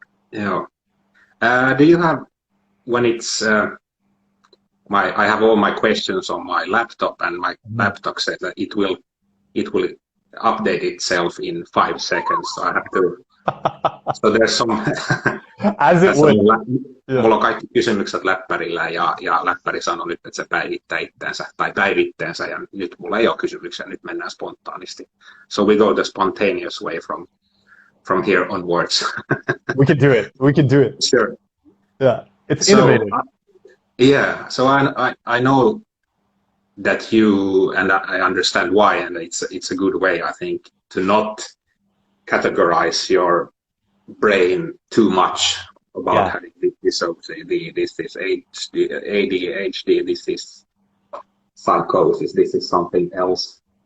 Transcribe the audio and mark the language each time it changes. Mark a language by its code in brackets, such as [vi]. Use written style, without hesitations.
[en] Yeah. Do you have, when it's, I have all my questions on my laptop, and my laptop says that it will update itself in 5 seconds. So I have to. So there's some. As it would. [fi] Mulla on kaikki kysymykset läppärillä ja läppäri sanoi nyt, että se päivittää itteensä tai päivitteensä, ja nyt mulla ei ole kysymyksiä, nyt mennään spontaanisti. [en] So we go the spontaneous way from here onwards. We can do it. Sure. Yeah, it's innovative. So I know that you, and I understand why, and it's a good way, I think, to not categorize your brain too much about having this OCD, this is ADHD, this is psychosis, this is something else.